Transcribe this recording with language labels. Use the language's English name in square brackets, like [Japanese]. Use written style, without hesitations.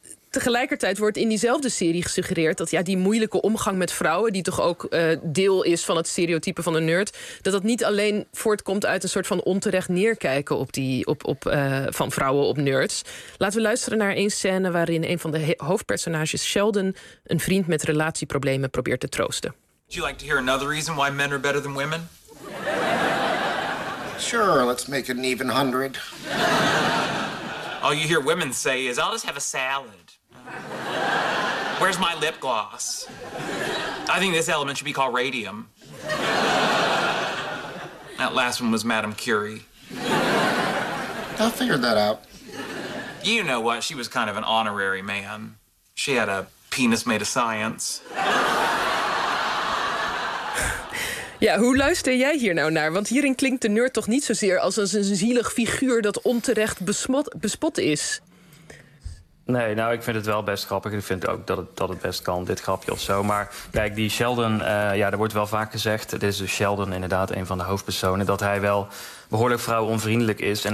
[Dutch] Tegelijkertijd wordt in diezelfde serie gesuggereerd dat die moeilijke omgang met vrouwen, die toch ook deel is van het stereotype van een nerd, dat niet alleen voortkomt uit een soort van onterecht neerkijken van vrouwen op nerds. Laten we luisteren naar een scène waarin een van de hoofdpersonages, Sheldon, een vriend met relatieproblemen probeert te troosten. [English] Would you like to hear another reason why men are better than women? Sure, let's make it an even 100. All you hear women say is, I'll just have a salad. Where's my lip gloss? I think this element should be called radium. That last one was Madame Curie. I figured that out. You know what? She was kind of an honorary man. She had a penis made of science. [Dutch] Ja, hoe luister jij hier nou naar? Want hierin klinkt de nerd toch niet zozeer als een zielig figuur dat onterecht bespot is. Nee, ik vind het wel best grappig. Ik vind ook dat het best kan, dit grapje of zo. Maar kijk, die Sheldon, er wordt wel vaak gezegd, dit is Sheldon inderdaad, een van de hoofdpersonen, dat hij wel behoorlijk vrouwonvriendelijk is.